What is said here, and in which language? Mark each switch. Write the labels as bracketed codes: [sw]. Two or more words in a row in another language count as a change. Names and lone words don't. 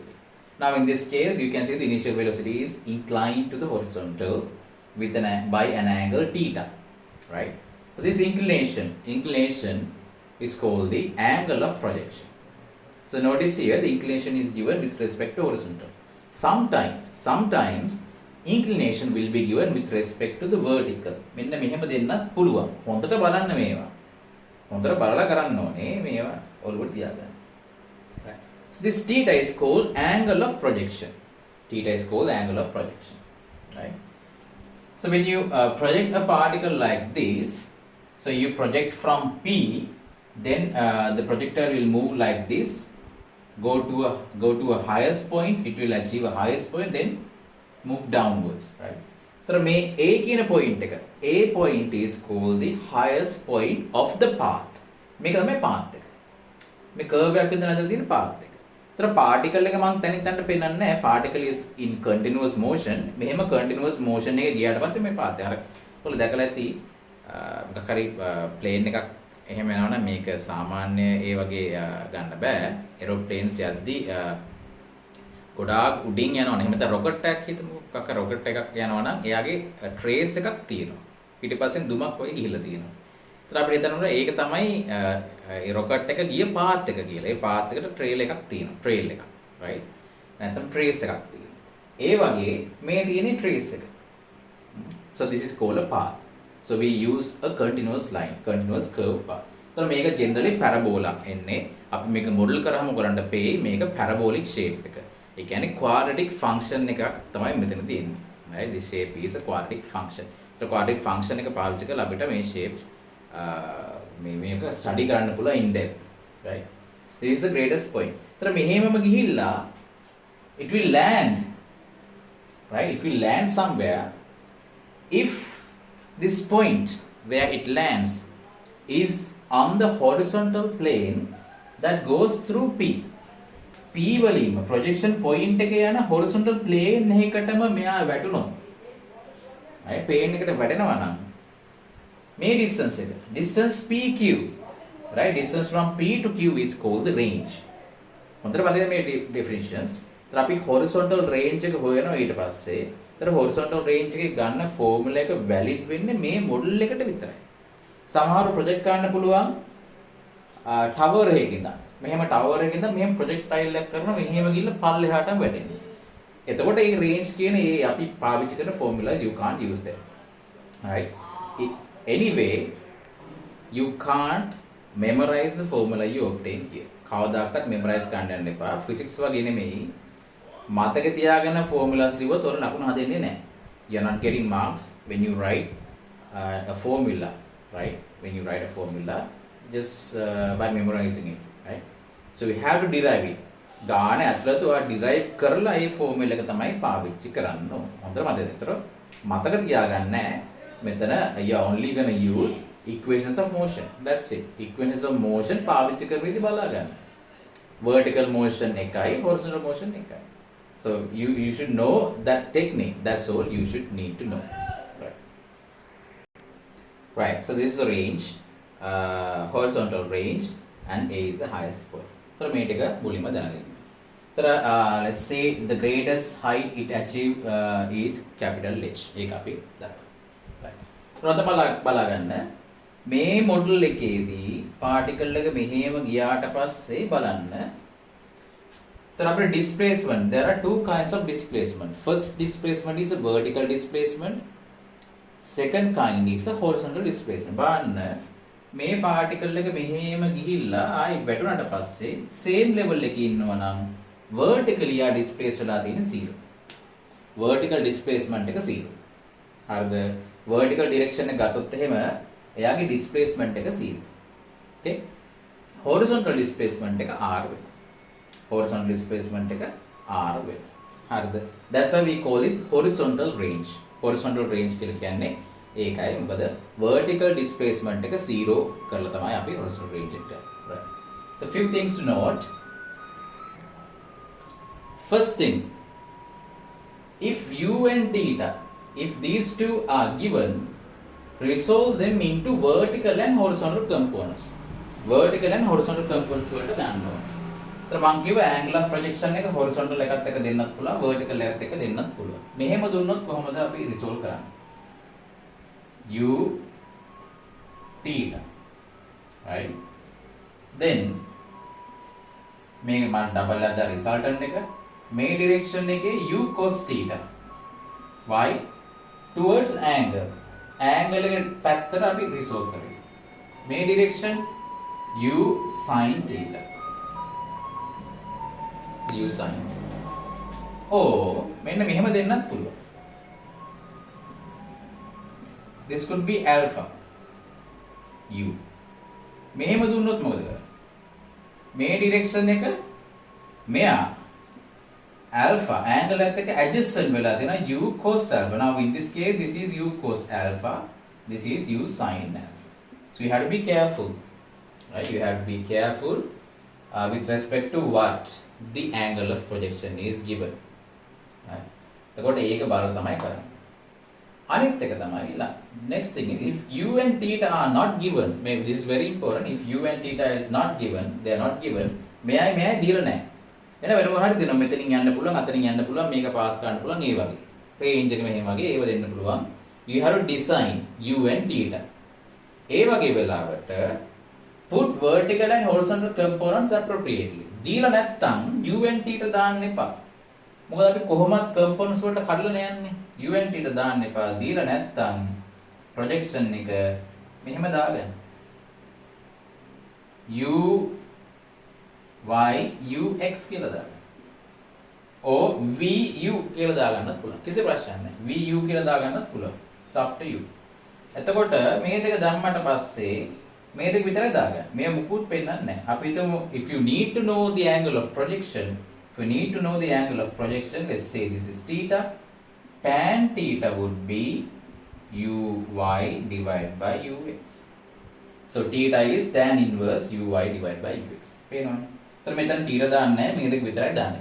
[en] Now in this case, you can see the initial velocity is inclined to the horizontal with by an angle theta, right? So this inclination is called the angle of projection. So notice here the inclination is given with respect to horizontal. Sometimes inclination will be given with respect to the vertical. [si] මෙන්න මෙහෙම දෙන්නත් පුළුවන්. හොඳට බලන්න මේවා. හොඳට බලලා කරන්න ඕනේ මේවා ඔළුවට තියාගන්න. [en] Right. So this theta is called angle of projection. Theta is called angle of projection. Right. So when you project a particle like this, so you project from P, then the projectile will move like this, go to a highest point, it will achieve a highest point, then move downwards, right? [si] So may A කියන point එක, [en] A point is called the highest point of the path. [si] මේක තමයි path එක. මේ curve එකක් විතර නැදලා තියෙන path එක. ඒතර particle එක මම තනින් තනට පෙන්නන්නේ නැහැ. [en] Particle is in continuous motion. [si] මෙහෙම [en] continuous motion [si] එකේ ගියාට පස්සේ මේ path එක. අර ඔයාලා දැකලා ඇති මොකක් හරි plane එකක් එහෙම යනවා නම් මේක සාමාන්‍ය ඒ වගේ ගන්න බෑ. aeroplanes යද්දි ගොඩාක් උඩින් යනවනේ. එහෙම නැත්නම් rocket එකක් හිතමු. මොකක් rocket එකක් යනවා නම් එයාගේ trace එකක් තියෙනවා. පිටිපස්සෙන් දුමක් වගේ ගිහිල්ලා තියෙනවා. ඒතර අපිට හිතනවා ඒක තමයි ඒ rocket එක ගිය path එක කියලා. ඒ path එකට trail එකක් තියෙනවා. trail එකක්. right? නැත්නම් trace එකක් තියෙනවා. ඒ වගේ මේ තියෙන trace එක. [en] So this is called a path. So we use a continuous line, continuous curve path. [si] So මේක generally parabola එන්නේ. අපි මේක model කරාම ඔයගලන්ට පෙයි මේක [en] parabolic shape [si] එක. ඒ කියන්නේ [en] quadratic function [si] එකක් තමයි මෙතන තියෙන්නේ. [en] right? This shape is a quadratic function. [si] So [en] quadratic function [si] එක පාවිච්චි කරලා අපිට මේ shapes මේක study කරන්න පුළුවන් [en] in depth. [si] right? [en] This is the greatest point. [si] ඒතර මෙහෙමම ගිහිල්ලා [en] it will land, right? It will land somewhere. If this point where it lands is on the horizontal plane that goes through P. [si] P වලින්ම [en] projection point [si] එකේ යන [en] horizontal plane [si] එකකටම මෙයා වැටුණොත් අය plane එකට වැටෙනවා නම් මේ [en] distance PQ, right? Distance from P to Q is called the range. [si] හොඳට බලන්න මේ definitions. ඒතර අපි [en] horizontal range [si] එක හොයනවා ඊට පස්සේ. ඒතර [en] horizontal range [si] එකේ ගන්න formula එක valid වෙන්නේ මේ model එකට විතරයි. සමහරව project කරන්න පුළුවන් tower එකකින්. මෙහෙම tower එකකින් මෙහෙම projectile එකක් කරනවා මෙහෙම ගිහිල්ලා පල්ලෙහාට වැටෙනවා. එතකොට මේ range කියන ඒ අපි පාවිච්චි කරන formulas [en] you can't use them. Right? Anyway, you can't memorize the formula you obtain here. [si] කවදාකවත් memorize කරන්න යන්න එපා. physics වගේ නෙමෙයි. මතක තියාගෙන formulas ලිව්වොත් ඔර ලකුණු හදෙන්නේ නැහැ. [en] You are not getting marks when you write a formula, right? When you write a formula just by memorizing it, right? So we have to derive it. [si] ගාන ඇතුළත ඔයා derive කරලා ඒ formula එක තමයි පාවිච්චි කරන්න ඕන. හොඳට මතක. මතක තියාගන්න මෙතන [en] you are only going to use equations of motion. That's it. Equations of motion [si] පාවිච්චි කරන විදිහ බලා ගන්න. [en] Vertical motion [si] එකයි, [en] horizontal motion [si] එකයි. [en] So you should know that technique. That's all you should need to know. Right. So this is the range, horizontal range, and A is the highest point. [si] So මේක මුලින්ම දැනගන්න. [en] Let's say the greatest height it achieve is capital H. [si] ඒක අපි දන්නවා. Right. බලා ගන්න. මේ මොඩල් එකේදී particle එක මෙහෙම ගියාට පස්සේ බලන්න. [en] Displacement. There are two kinds of displacement. First displacement is a vertical displacement. Second kind is a horizontal displacement. [si] බලන්න මේ particle එක මෙහෙම ගිහිල්ලා ආයි වැටුණාට පස්සේ [en] same level [si] එකේ ඉන්නවා නම් vertically යා displace වෙලා තියෙන 0. [en] Vertical displacement [si] එක 0. හරිද? [en] Vertical direction [si] එක ගත්තොත් එහෙම එයාගේ displacement එක 0. Okay? [en] Horizontal displacement [si] එක R වෙනවා. [en] Horizontal displacement [si] එක R වෙනවා. හරිද? [en] That's why we call it horizontal range. Horizontal range [si] කියලා කියන්නේ ඒකයි. මොකද [en] vertical displacement [si] එක 0 කරලා තමයි අපි [en] horizontal range [si] එකට යන්නේ. [en] Right. So few things to note. First thing, if u and theta, if these two are given, resolve them into vertical and horizontal components. Vertical and horizontal components [si] වලට ගන්න ඕනේ. तर මම කිව්ව [en] angle of projection [si] එක horizontal එකත් එක්ක දෙන්නත් පුළුවන් vertical එකත් එක්ක දෙන්නත් පුළුවන්. මෙහෙම දුන්නොත් කොහොමද අපි resolve කරන්නේ? [en] u theta, right? [si] Then මේක මම double අද resultant එක මේ direction එකේ [en] u cos theta. Why? Towards angle. [si] Angle එක පැත්තට අපි resolve කරේ. මේ direction [en] u sin theta. u sin. [si] මෙන්න මෙහෙම දෙන්නත් පුළුවන්. [en] This could be alpha u. [si] මෙහෙම දුන්නොත් මොකද කරන්නේ? මේ direction එක මෙයා [en] alpha angle [si] එකත් එක්ක adjacent වෙලා දෙනවා [en] u cos alpha. Now in this case this is u cos alpha, this is u sin alpha. So you have to be careful, right? You have to be careful with respect to what the angle of projection is given, right? [si] එතකොට ඒක බලලා තමයි කරන්නේ. අනිත් එක තමයි [en] next thing is if u and theta are not given, maybe this is very important, if u and theta is not given, they are not given, [si] මෙයයි දීලා නැහැ. එන වෙන මොකක් හරි දෙනවා මෙතනින් යන්න පුළුවන් අතනින් යන්න පුළුවන් මේක පාස් කරන්න පුළුවන් ඒ වගේ රේන්ජ් එක මෙහෙම වගේ ඒව දෙන්න පුළුවන්. [en] You have to design u and theta. [si] ඒ වගේ වෙලාවට [en] put vertical and horizontal components appropriately. [si] දීලා නැත්තම් [en] u and theta [si] දාන්න එපා. මොකද අපි කොහොමත් components වලට කඩලානේ යන්නේ. [en] u and theta [si] දාන්න එපා. දීලා නැත්තම් projection එක මෙහෙම දාගන්න. u y u x කියලා දාගන්න. or v u කියලා දාගන්නත් පුළුවන්. කිසි ප්‍රශ්නයක් නැහැ. v u කියලා දාගන්නත් පුළුවන්. [en] It's up to you. [si] එතකොට මේ දෙක දැම්මට පස්සේ මේ දෙක විතරයි දාගන්න. මේ මුකුත් පෙන්නන්නේ නැහැ. අපි හිතමු [en] if you need to know the angle of projection, if you need to know the angle of projection, let's say this is theta, tan theta would be uy divided by ux. So theta is tan inverse uy divided by ux. [si] පේනවනේ. तर මෙතන theta දාන්නේ නැහැ. මේ දෙක විතරයි දාන්නේ.